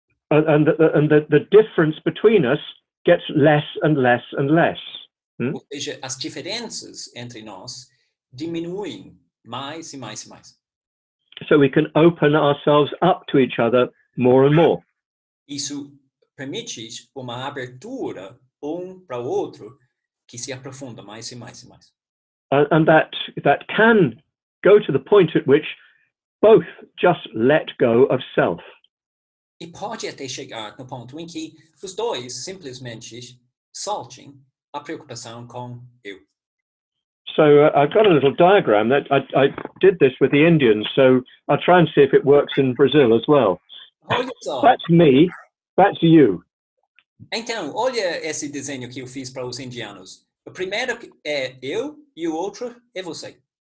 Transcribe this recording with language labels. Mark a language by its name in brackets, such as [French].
[English] And the difference between us gets less and less and less. [Portuguese] Ou seja, as diferenças entre nós diminuem mais e mais e mais. [English] So we can open ourselves up to each other more and more. [Portuguese] Isso permite uma abertura para o outro que se aprofunda mais e mais e mais. [English] And that can go to the point at which both just let go of self. [Portuguese] E pode até chegar no ponto em que os dois simplesmente soltem a preocupação com eu. [English] So I've got a little diagram that I did this with the Indians, so I'll try and see if it works in Brazil as well. [Portuguese] Olha só. [English] That's me, that's you. [Portuguese] Então, olha esse desenho que eu fiz para os indianos. O primeiro é eu e o outro é você.